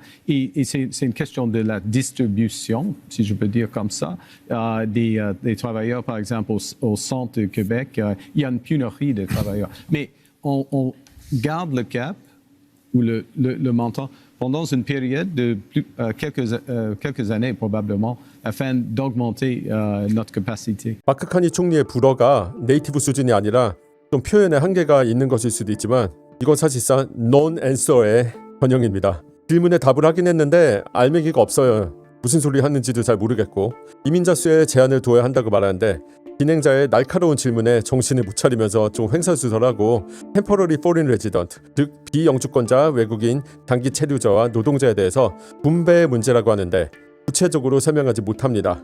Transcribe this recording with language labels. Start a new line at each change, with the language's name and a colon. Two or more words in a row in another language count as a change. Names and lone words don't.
French: Et c'est une question de la distribution, si je peux dire comme ça, des travailleurs, par exemple, au centre du Québec. Il y a une pénurie de travailleurs. Mais on garde le cap ou le montant pendant une période de quelques années probablement afin d'augmenter notre capacité.
Korean: 마크 카니 총리의 불어가 네이티브 수준이 아니라 좀 표현에 한계가 있는 것일 수도 있지만 이건 사실상 non-answer의 번영입니다. 질문에 답을 하긴 했는데 알맹이가 없어요. 무슨 소리 하는지도 잘 모르겠고 이민자 수에 제한을 둬야 한다고 말하는데 진행자의 날카로운 질문에 정신을 못 차리면서 좀 횡설수설하고
English: temporary foreign resident,
Korean: 즉 비영주권자 외국인 장기 체류자와 노동자에 대해서 분배의 문제라고 하는데 구체적으로 설명하지 못합니다.